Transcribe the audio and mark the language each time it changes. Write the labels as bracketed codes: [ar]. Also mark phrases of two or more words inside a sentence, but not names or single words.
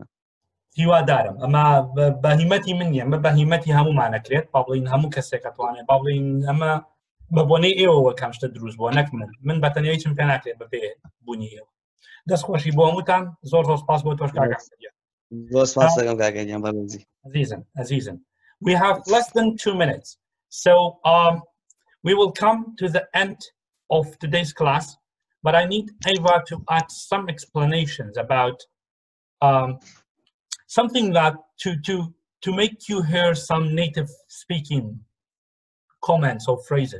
[ckb] هیوادارم ئەمە بەهیمەتی من نیە ئەمە بەهیمەتی هەمومانەکرێت با بڵین هەموو کەسێک دەتوانێت با بڵین ئەمە بە بۆنەی ئێوەوە کام شتە دروست بۆ نەک من بەتەنیا چم پێ ناکرێت بەبێ بوونی ئێوە دەستخۆشی بۆ هەمووتان زۆر سپاس بۆ تۆش کاک ئەحمەدیان زۆر سپاس دەکەم کاکەگیان بەڕێزی [en] عزیزم we have less than 2 minutes so we will come to the end of today's class but I need Eva to add some explanations about something that to make you hear some native speaking comments or phrases.